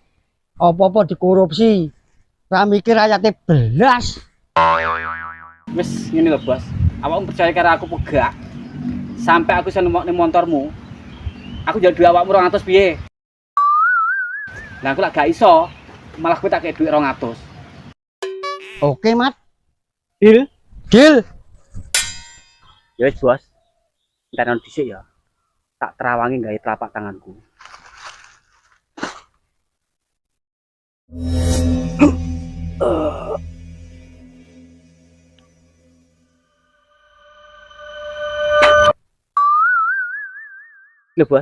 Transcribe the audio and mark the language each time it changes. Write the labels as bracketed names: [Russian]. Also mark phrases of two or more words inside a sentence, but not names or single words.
[Javanese] Apa-apa dikorupsi. Ra mikir rakyate belas. Wis ngene lho, Bos. Awakmu percaya karo aku pegak. Sampai aku iso nemokne motormu. Aku njaluk duit awakmu 200 piye? Lah aku lak gak iso, malah kowe tak kei duit 200. Oke, Mat. Deal? Deal. Ya wis, Bos. Entar nang dhisik ya. Tak terawangi gawe telapak tanganku. Lho, Bos.